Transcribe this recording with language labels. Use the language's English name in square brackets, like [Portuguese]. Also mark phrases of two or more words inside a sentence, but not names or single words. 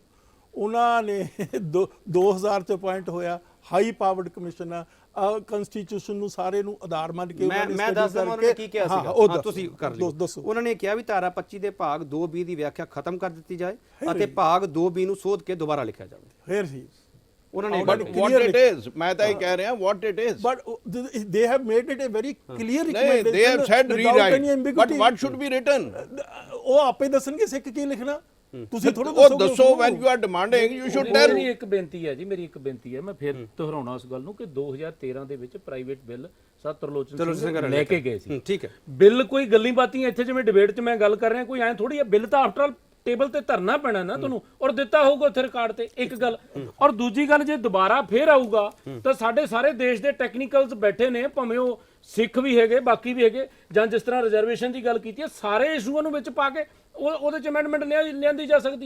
[Punjabi] ਉਹਨਾਂ ਨੇ 2000 ਚ ਅਪਾਇੰਟ ਹੋਇਆ, [English] high powered commission [Punjabi] ਆ। ਕਨਸਟੀਟਿਊਸ਼ਨ ਨੂੰ ਸਾਰੇ ਨੂੰ ਆਧਾਰ ਮੰਨ ਕੇ ਮੈਂ ਦੱਸ ਦਵਾਂ ਉਹਨਾਂ ਨੇ ਕੀ ਕਿਹਾ ਸੀਗਾ, ਤੁਸੀਂ ਕਰ ਲਿਓ। ਦੱਸੋ। ਉਹਨਾਂ ਨੇ ਕਿਹਾ ਵੀ ਧਾਰਾ 25 ਦੇ ਭਾਗ 2B ਦੀ ਵਿਆਖਿਆ ਖਤਮ ਕਰ ਦਿੱਤੀ ਜਾਏ ਅਤੇ ਭਾਗ 2B ਨੂੰ ਸੋਧ ਕੇ ਦੁਬਾਰਾ ਲਿਖਿਆ ਜਾਵੇ। ਫੇਰ ਸੀ ਉਹਨਾਂ ਨੇ [English] But what it is, [Punjabi] ਮੈਂ ਤਾਂ ਇਹ ਕਹਿ ਰਿਹਾ [English] what it is. But they have made it a very clear recommendation. They have said rewrite. But what should be written? [Punjabi] ਉਹ ਆਪੇ ਦੱਸਣਗੇ ਸਿੱਖ ਕੀ ਲਿਖਣਾ। ਤੁਸੀਂ ਥੋੜਾ [English] ਦੱਸੋ when you are demanding you should tell. [Punjabi] ਮੇਰੀ ਇੱਕ ਬੇਨਤੀ ਹੈ ਜੀ, ਮੇਰੀ ਇੱਕ ਬੇਨਤੀ ਹੈ, ਮੈਂ ਫਿਰ ਦੁਹਰਾਉਣਾ ਉਸ ਗੱਲ ਨੂੰ ਕਿ 2013 ਦੇ ਵਿੱਚ [English] private bill [Punjabi] ਤਰਲੋਚਨ ਸਿੰਘ ਲੈ ਕੇ ਗਏ ਸੀ। ਠੀਕ ਹੈ। ਬਿੱਲ ਕੋਈ ਗੱਲਾਂ ਬਾਤੀਆਂ ਇੱਥੇ ਜਿਵੇਂ ਡਿਬੇਟ 'ਚ ਮੈਂ ਗੱਲ ਕਰ ਰਿਹਾ, ਕੋਈ ਐ ਥੋੜੀ ਹੈ। ਬਿੱਲ ਤਾਂ [English] after all table [Punjabi] ਤੇ ਧਰਨਾ ਪੈਣਾ ਨਾ ਤੁਹਾਨੂੰ, ਔਰ ਦਿੱਤਾ ਹੋਊਗਾ ਉੱਥੇ ਰਿਕਾਰਡ ਤੇ। ਇੱਕ ਗੱਲ, ਔਰ ਦੂਜੀ ਗੱਲ, ਜੇ ਦੁਬਾਰਾ ਫੇਰ ਆਊਗਾ ਤਾਂ ਸਾਡੇ ਸਾਰੇ ਦੇਸ਼ ਦੇ ਟੈਕਨੀਕਲਸ ਬੈਠੇ ਨੇ, ਭਾਵੇਂ ਉਹ ਸਿੱਖ ਵੀ ਹੈਗੇ, ਬਾਕੀ ਵੀ ਹੈਗੇ, ਜਾਂ ਜਿਸ ਤਰ੍ਹਾਂ ਰਿਜ਼ਰਵੇਸ਼ਨ ਦੀ ਗੱਲ ਕੀਤੀ ਹੈ, ਸਾਰੇ ਇਸ਼ੂਆਂ ਨੂੰ ਵਿੱਚ ਪਾ ਕੇ ਉਹਦੇ 'ਚ ਅਮੈਂਡਮੈਂਟ ਲਿਆਂਦੀ ਜਾ ਸਕਦੀ ਹੈ।